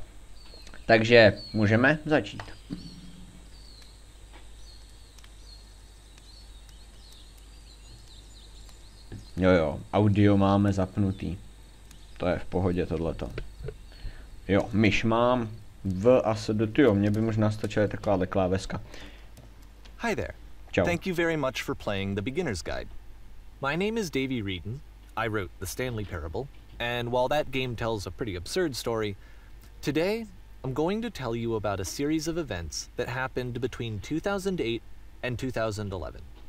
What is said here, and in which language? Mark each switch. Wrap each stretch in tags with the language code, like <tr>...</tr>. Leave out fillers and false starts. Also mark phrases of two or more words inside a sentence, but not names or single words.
<cs>Takže můžeme začít. Jo, audio máme zapnutý. To je v pohodě tohleto. Jo, myš mám, V a S, jo, mě by možná stačila takováhle kláveska.</cs> <en>Hi there. Ciao. Thank you very much for playing the Beginner's Guide. My name is Davey Reedon. I wrote The Stanley Parable, and while that game tells a pretty absurd story, today I'm going to tell you about a series of events that happened between 2008 and 2011.</en>